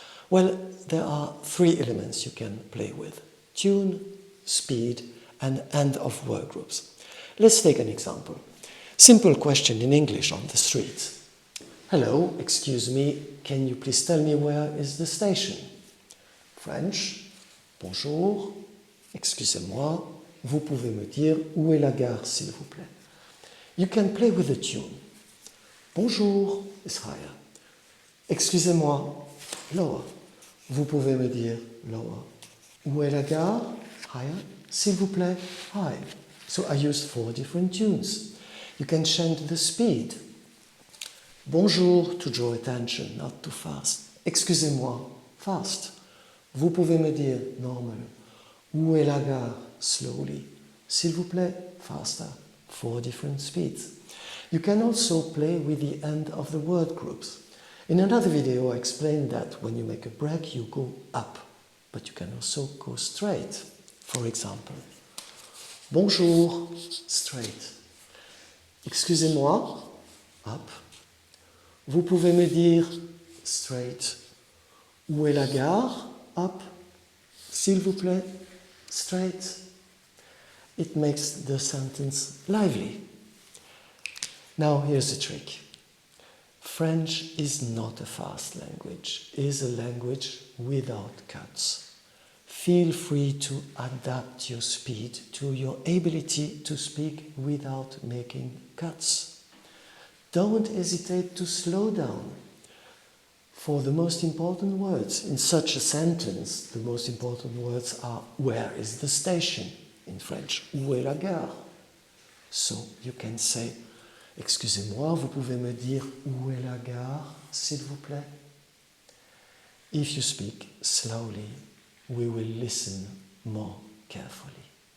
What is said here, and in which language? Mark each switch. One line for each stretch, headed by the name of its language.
English: Well, there are three elements you can play with: tune, speed and end of word groups. Let's take an example. Simple question in English on the street. Hello, excuse me, can you please tell me where is the station?
French: French, bonjour, excusez-moi, vous pouvez me dire où est la gare, s'il vous plaît.
English: You can play with the tune.
French: Bonjour
English: is higher.
French: Excusez-moi,
English: lower.
French: Vous pouvez me dire
English: lower.
French: Où est la gare?
English: Higher.
French: S'il vous plaît,
English: high. So I used 4 different tunes. You can change the speed.
French: Bonjour,
English: to draw attention, not too fast.
French: Excusez-moi,
English: fast.
French: Vous pouvez me dire normal. Où est la gare?
English: Slowly.
French: S'il vous plaît,
English: faster. 4 different speeds. You can also play with the end of the word groups. In another video, I explained that when you make a break, you go up, but you can also go straight. For example,
French: bonjour,
English: straight.
French: Excusez-moi,
English: up.
French: Vous pouvez me dire,
English: straight.
French: Où est la gare?
English: Up.
French: S'il vous plaît,
English: straight. It makes the sentence lively. Now here's the trick. French is not a fast language. It is a language without cuts. Feel free to adapt your speed to your ability to speak without making cuts. Don't hesitate to slow down. For the most important words in such a sentence, the most important words are where is the station? In French,
French: où est la gare?
English: So you can say,
French: excusez-moi, vous pouvez me dire où est la gare, s'il vous plaît?
English: If you speak slowly, we will listen more carefully.